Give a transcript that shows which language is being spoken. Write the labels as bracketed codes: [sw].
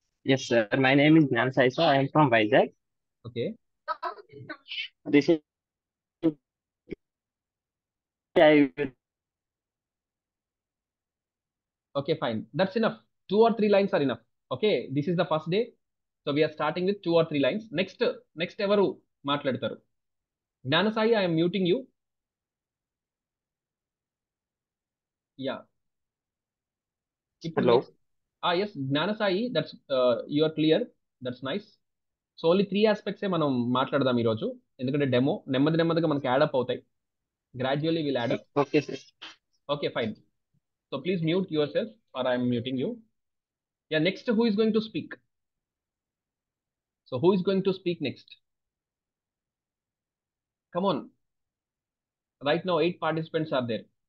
[en] Yes, sir. My name is Gnan Sai, sir. I am from Vizag. Okay. This is I will Okay, fine. That's enough. 2 or 3 lines are enough. Okay, this is the first day. So we are starting with 2 or 3 lines. [te] Next ఎవరు మాట్లాడతారు? [en] Gnanasai, I am muting you. Yeah. [te] ఇప్పుడు [en] hello. Next, yes, Gnanasai, that's you are clear. That's nice. [te] So only 3 ఆస్పెక్ట్సే మనం మాట్లాడదాం ఈరోజు, ఎందుకంటే demo నెమ్మదిగా మనకి add up అవుతాయి. [en] Gradually we'll add up. Okay, sir. Okay, fine. So please mute yourself, or I'm muting you. Yeah, next, who is going to speak? So who is going to speak next? Come on. Right now, 8 participants are there.